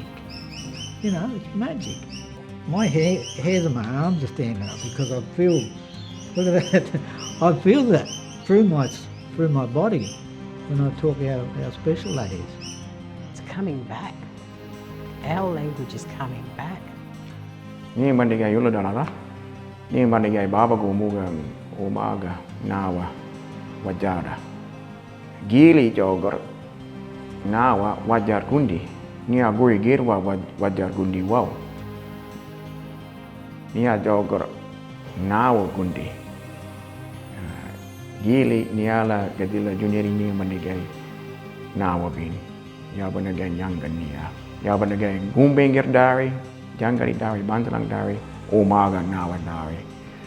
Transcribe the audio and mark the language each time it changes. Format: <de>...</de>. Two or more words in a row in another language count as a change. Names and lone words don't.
<en>It's magic. My hairs on my arms are standing up because I feel, look at that, I feel that through my body when I talk how special that is. It's coming back. Our language is coming back.</en> <kgs>Ni mandigai uludanaga, ni mandigai babago muga omaga nawa wajara. Gili jogor nawa wajar gundi, ni aguri girwa wajar gundi wow. Ni jogor nawa gundi. Gili niala gadila juniori ni mandigai nawa bin. Ya banagai yangan niya. Ya banagai Gumbaynggirr dari, Jangari dari, Bantalang dari, Omaga nawa dari.</kgs>